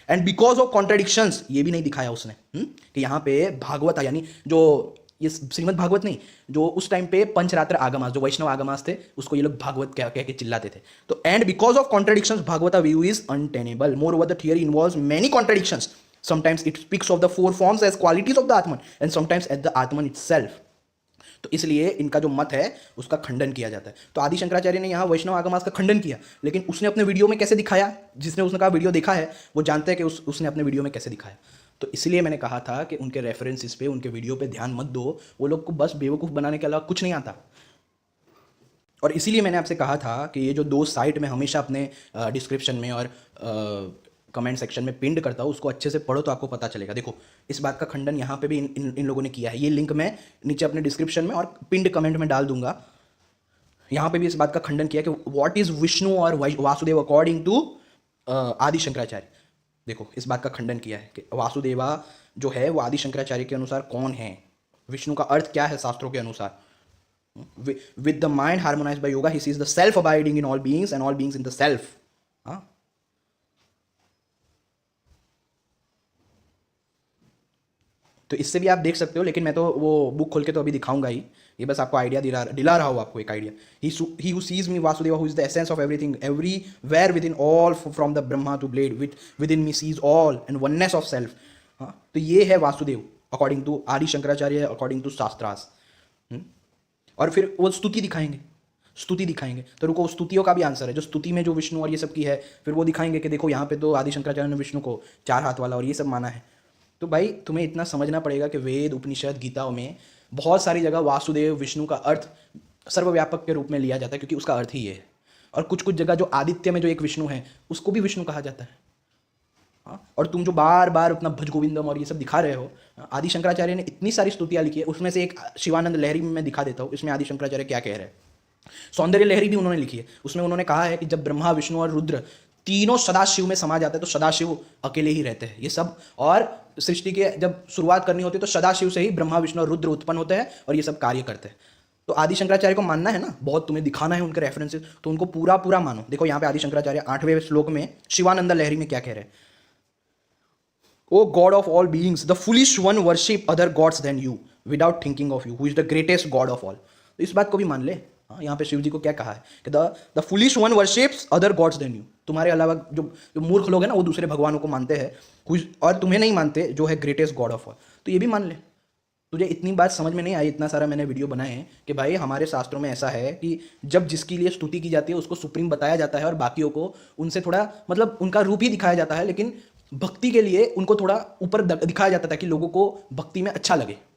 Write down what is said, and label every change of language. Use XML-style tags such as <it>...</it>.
<en>and because of contradictions,</en> <hi>ये भी नहीं दिखाया उसने कि यहाँ पे भागवत, यानी जो ये श्रीमद् भागवत नहीं, जो उस टाइम पे पंचरात्र आगमास, जो वैष्णव आगमास थे, उसको ये लोग भागवत कह के चिल्लाते थे। तो</hi> <en>And because of contradictions Bhagavata view is untenable. Moreover the theory involves many contradictions. Sometimes it speaks of the 4 forms as qualities of the Atman, and sometimes as the Atman itself.</en> <hi>तो इसलिए इनका जो मत है उसका खंडन किया जाता है। तो आदि शंकराचार्य ने यहाँ वैष्णव आगमास का खंडन किया, लेकिन उसने अपने वीडियो में कैसे दिखाया? जिसने उसने कहा वीडियो देखा है वो जानते हैं कि उसने अपने वीडियो में कैसे दिखाया। तो इसलिए मैंने कहा था कि उनके रेफरेंसेस पे, उनके वीडियो पे ध्यान मत दो, वो लोग को बस बेवकूफ़ बनाने के अलावा कुछ नहीं आता। और इसीलिए मैंने आपसे कहा था कि ये जो 2 साइट मैं हमेशा अपने डिस्क्रिप्शन में और कमेंट सेक्शन में पिंड करता हूँ, उसको अच्छे से पढ़ो तो आपको पता चलेगा। देखो, इस बात का खंडन यहाँ पे भी इन लोगों ने किया है। ये लिंक मैं नीचे अपने डिस्क्रिप्शन में और पिंड कमेंट में डाल दूंगा। यहाँ पे भी इस बात का खंडन किया कि</hi> <en>what is</en> <hi>विष्णु और वासुदेव</hi> <en>according to</en> <hi>आदि शंकराचार्य। देखो, इस बात का खंडन किया है कि वासुदेवा जो है वो आदि शंकराचार्य के अनुसार कौन है, विष्णु का अर्थ क्या है शास्त्रों के अनुसार।</hi> <en>With the mind harmonized by yoga, he sees the self abiding in all beings and all beings in the self.</en> <hi>हाँ, तो इससे भी आप देख सकते हो, लेकिन मैं तो वो बुक खोल के तो अभी दिखाऊंगा ही। ये बस आपको आइडिया दिला रहा हूँ आपको एक idea.</hi> <en>he who sees me Vasudeva, who is the essence of everything, everywhere within all, from the Brahma to blade, within me sees all and oneness of self.</en> <hi>हाँ, तो ये है वासुदेव</hi> <en>according to</en> <hi>आदि शंकराचार्य, अकॉर्डिंग टू शास्त्रास। और फिर वो स्तुति दिखाएंगे। तो रुको, स्तुतियों का भी आंसर है। जो स्तुति में जो विष्णु और ये सब की है, फिर वो दिखाएंगे कि देखो यहाँ पे तो आदि शंकराचार्य ने विष्णु को 4 हाथ वाला और ये सब माना है। तो भाई तुम्हें इतना समझना पड़ेगा कि वेद, उपनिषद, गीताओं में बहुत सारी जगह वासुदेव, विष्णु का अर्थ सर्वव्यापक के रूप में लिया जाता है, क्योंकि उसका अर्थ ही ये है। और कुछ जगह जो आदित्य में जो एक विष्णु है, उसको भी विष्णु कहा जाता है। हाँ, और तुम जो बार बार अपना भज गोविंदम और ये सब दिखा रहे हो, आदि शंकराचार्य ने इतनी सारी स्तुतियाँ लिखी है, उसमें से एक शिवानंद लहरी में मैं दिखा देता हूँ। इसमें आदि शंकराचार्य क्या कह रहे हैं। सौंदर्य लहरी भी उन्होंने लिखी है, उसमें उन्होंने कहा है कि जब ब्रह्मा, विष्णु और रुद्र तीनों सदाशिव में समा जाते हैं तो सदाशिव अकेले ही रहते हैं ये सब। और सृष्टि के जब शुरुआत करनी होती है तो सदाशिव से ही ब्रह्मा, विष्णु और रुद्र उत्पन्न होते हैं और ये सब कार्य करते हैं। तो आदि शंकराचार्य को मानना है ना, बहुत तुम्हें दिखाना है उनके रेफरेंसेस, तो उनको पूरा मानो। देखो यहाँ पे आदि शंकराचार्य 8वें श्लोक में शिवानंद लहरी में क्या कह रहे हैं।</hi> <en>O God of all beings, the foolish one worship other gods than you without thinking of you, who is the greatest God of all.</en> <hi>तो इस बात को भी मान ले। हाँ, यहाँ पे शिव जी को क्या कहा है कि</hi> <en>the foolish one worships other gods than you.</en> <hi>तुम्हारे अलावा जो मूर्ख लोग हैं ना, वो दूसरे भगवानों को मानते हैं और तुम्हें नहीं मानते जो है</hi> <en>Greatest god of all.</en> <hi>तो ये भी मान ले। तुझे इतनी बात समझ में नहीं आई, इतना सारा मैंने वीडियो बनाए हैं कि भाई हमारे शास्त्रों में ऐसा है कि जब जिसके लिए स्तुति की जाती है उसको सुप्रीम बताया जाता है और बाकियों को उनसे थोड़ा मतलब उनका रूप ही दिखाया जाता है, लेकिन भक्ति के लिए उनको थोड़ा ऊपर दिखाया जाता था कि लोगों को भक्ति में अच्छा लगे।</hi>